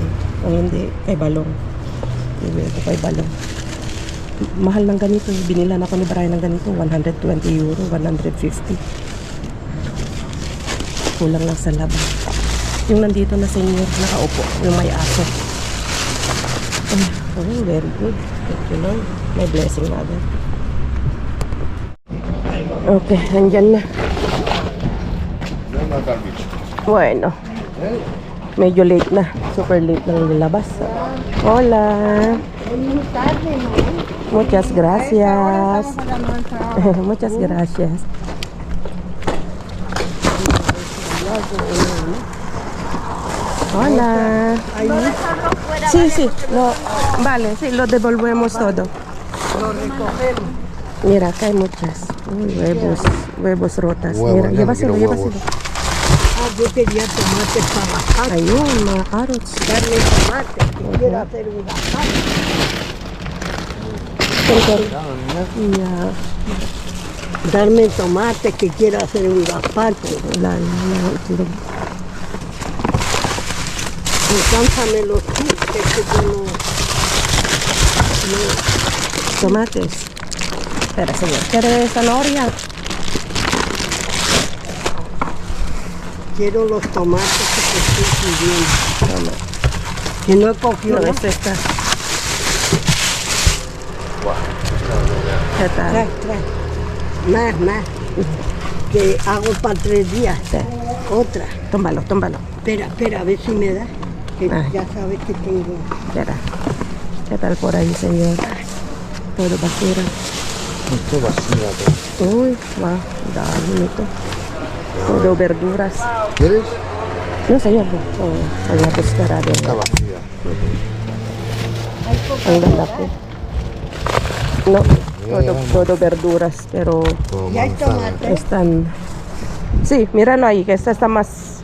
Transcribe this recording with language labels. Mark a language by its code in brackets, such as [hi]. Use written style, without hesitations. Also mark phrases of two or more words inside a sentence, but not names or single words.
[tl] Kung hindi, kay Balong. Bibili ko kay Balong. Mahal ng ganito. Binilan ako ni Brian ng ganito. 120 euro, 150. Kulang lang sa laban. Yung nandito na sa inyo, nakaupo, yung may aso. [en] Oh, very good. Thank you, Lord. [tl] May blessing na agad. Okay, nandyan na. Bueno. Medyo late na. Super late na nilabas. [es] Hola. Muchas gracias. Muchas gracias. Hola. Sí, sí, vale, sí, lo devolvemos todo. Mira, acá hay muchas. Huevos rotas. Mira, llévaselo, llévaselo. Yo quería tomate para bajar. [tl] Ayun, mga carrots. [es] Darle tomate, que quiero hacer un gazpacho. [en] Yeah. [es] Darme tomate, que quiero hacer un gazpacho. [tl] Wala na itlog. [es] Alcánzame los chistes que yo no... Tomates. Espera, señor. ¿Quiere zanahoria? Quiero los tomates que te estoy pidiendo. Toma. Que no he cogido. No, este está. ¿Qué tal? Trae. Más. Que hago para 3 días. Sí. Otra. Tómbalo. Espera, a ver si me da. Que Ay. ya sabes que tengo. Espera. ¿Qué tal por ahí, señor? Todo basura. Esto basura. [tl] Uy, wow. Dami nito. [es] Todo verduras. ¿Quieres? No, señor. Voy a buscar a ver. Está vacía. [tl] Ang ganda po. [es] No, todo verduras, pero Como ¿Ya hay manzana. tomate? están... Sí, míralo ahí, que esta está más...